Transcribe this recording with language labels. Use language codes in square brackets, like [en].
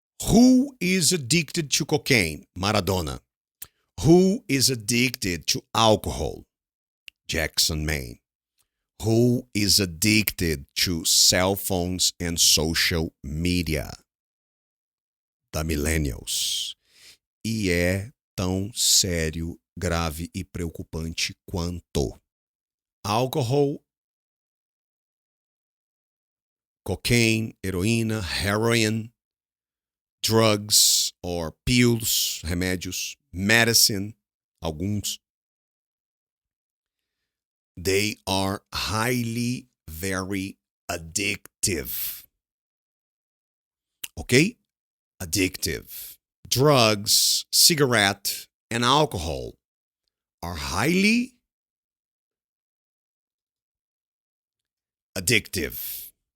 [en] Who is addicted to cocaine? Maradona. Who is addicted to alcohol? Jackson Maine. Who is addicted to cell phones and social media? The millennials. [pt] E é tão sério, grave e preocupante quanto alcohol, cocaine, heroína, heroin, [en] drugs or pills, [pt] remédios, medicine, alguns. [en] They are highly, very addictive. Okay? Addictive. Drugs, cigarette, and alcohol are highly addictive.